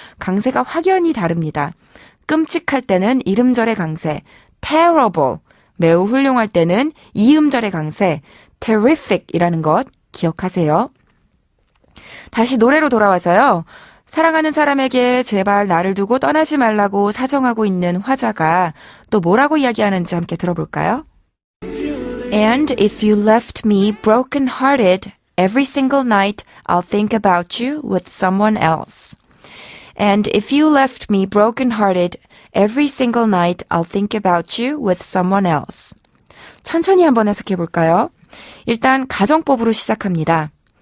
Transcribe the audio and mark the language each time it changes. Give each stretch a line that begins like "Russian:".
Korean: 강세가 확연히 다릅니다. 끔찍할 때는 1음절의 강세 terrible, 매우 훌륭할 때는 2음절의 강세 terrific이라는 것 기억하세요. 다시 노래로 돌아와서요. 사랑하는 사람에게 제발 나를 두고 떠나지 말라고 사정하고 있는 화자가 또 뭐라고 이야기하는지 함께 들어볼까요?
English: And if you left me broken-hearted, every single night I'll think about you with someone else. And if you left me broken-hearted, every single night I'll think about you with someone else.
Korean: 천천히 한번 해석해 볼까요? 일단 가정법으로 시작합니다.